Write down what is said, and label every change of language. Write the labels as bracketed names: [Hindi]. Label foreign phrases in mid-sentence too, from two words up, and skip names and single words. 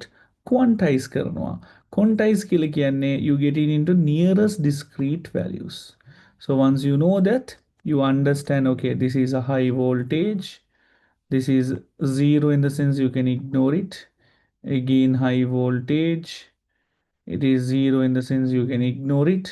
[Sinhala] Quantize කරනවා. Quantize කියලා කියන්නේ [English] you get it into nearest discrete values. So once you know that, you understand, okay, this is a high voltage, this is zero in the sense you can ignore it. Again, high voltage, it is zero in the sense you can ignore it.